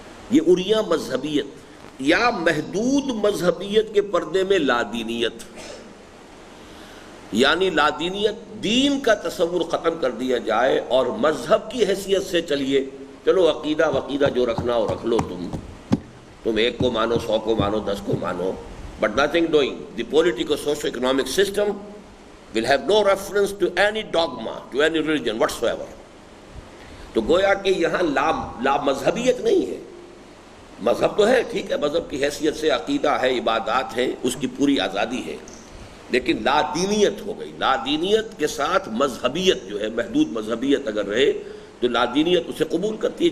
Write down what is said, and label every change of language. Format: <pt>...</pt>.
<ur>یہ اریاں مذہبیت. یا محدود مذہبیت کے پردے میں لادینیت، یعنی لادینیت، دین کا تصور ختم کر دیا جائے اور مذہب کی حیثیت سے چلیے. چلو عقیدہ وقیدہ جو رکھنا ہو رکھ لو، تم ایک کو مانو، 100 کو مانو، 10 کو مانو،</ur> <en>but nothing doing. The political socio-economic system will have no reference to any dogma, to any religion whatsoever.</en> <ur>تو گویا کہ یہاں لا مذہبیت نہیں ہے. مذہب تو ہے، ٹھیک ہے، مذہب کی حیثیت سے عقیدہ ہے، عبادات ہیں، اس کی پوری آزادی ہے، لیکن لا دینیت ہو گئی. لا دینیت کے ساتھ مذہبیت جو ہے، محدود مذہبیت اگر رہے تو لا دینیت اسے قبول کرتی ہے.</ur>